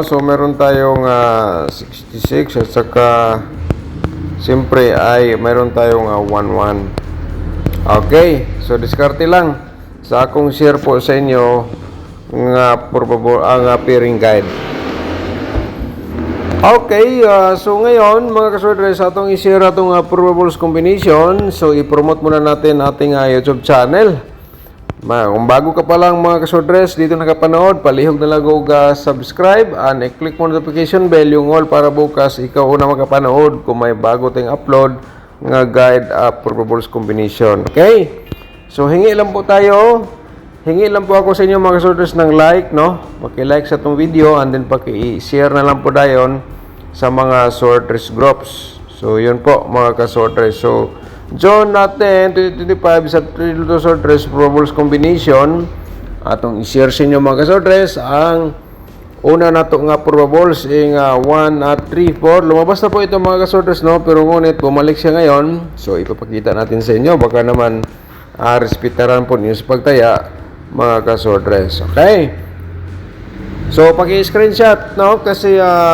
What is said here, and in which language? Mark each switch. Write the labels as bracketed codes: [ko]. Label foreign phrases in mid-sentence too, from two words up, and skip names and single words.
[tl] So meron tayong 66 at saka siyempre ay mayroon tayong 1-1. [ceb] Okay, so diskarte lang sa akong share po sa inyo nga probable ang [en] pairing guide. [ceb] Okay, so ngayon mga kasordres atong i-share atong [en] probables combination. [tl] So i-promote muna natin ating YouTube channel. Kung bago ka pa lang mga kasordres dito nakapanood, [ceb] palihog na lang og [tl] subscribe and i-click mo [en] notification bell [tl] yung all para bukas ikaw una makapanood kung may bago tayong upload nga [en] guide probables combination. [tl] Okay? So hingi lang po ako sa inyo mga kasordres ng like, no? Paki-like sa itong video [en] and then [tl] paki-share na lang po dayon sa mga sorters groups. [ceb] So yun po mga kasordres. So June natin 2025 sa Tony Lotto [en] short race probables combination [ceb] atong i-share sa inyo mga kasordres ang una nato nga probables ing 1 at 3 4. [tl] Lumabas na po ito mga kasordres, no? Pero ngunit bumalik siya ngayon. So ipapakita natin sa inyo baka naman respetaran po niyo sa pagtaya mga kasordres. Okay? So paki-screenshot, no?